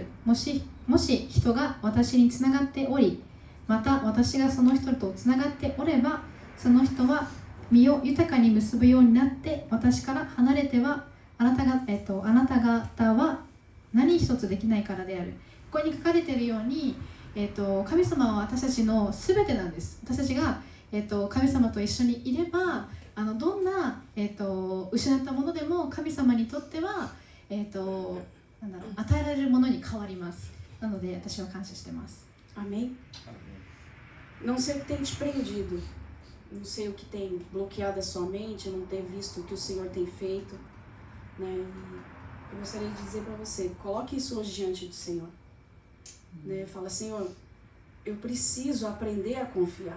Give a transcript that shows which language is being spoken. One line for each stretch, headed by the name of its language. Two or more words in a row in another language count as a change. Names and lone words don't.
Japanese: もし人が私につながっており、また私がその人とつながっておれば、その人は実を豊かに結ぶようになって、私から離れてはあなた方は何一つできないからである。ここに書かれているように、 神様は私たちの全てなんです。私たちが、神様と一緒にいればどんな、失ったものでも神様にとっては、なんだろう、与えられるものに変わります。なので私は感謝してます。
Portuguese: Amém? Não sei o que tem te prendido, não sei o que tem bloqueado a sua mente, não ter visto o que o Senhor tem feito, né? E eu gostaria de dizer para você, coloque isso hoje diante do Senhor, né? Fala, Senhor, eu preciso aprender a confiar.